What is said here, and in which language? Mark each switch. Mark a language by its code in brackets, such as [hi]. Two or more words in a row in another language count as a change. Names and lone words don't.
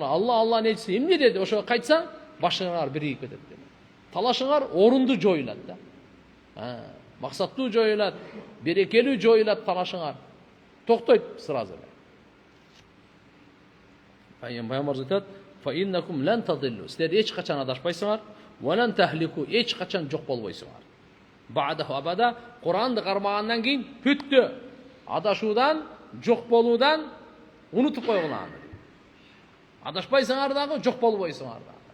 [ky] Алланын элчиси эмне деди? Ошого кайтсаң, башыңар биригип кетет дейт. Талашыңар орунду жоюлат да. Максаттуу жоюлат, берекелүү жоюлат талашыңар. Токтойт сразу. Пайгамбарыбыз айтат: [ar] "فإنكم لن تضلوا." [ky] Силер эч качан адашпайсыңар, [ar] ولن تهلكوا, [ky] эч качан жок болбойсуңар. [ar] بعده أبدا, [ky] Кур'анды кармагандан кийин бүттү. Адашуудан, жок болуудан унутуп койгула. Адашпайсыңар дагы, жок болбойсуңар дагы.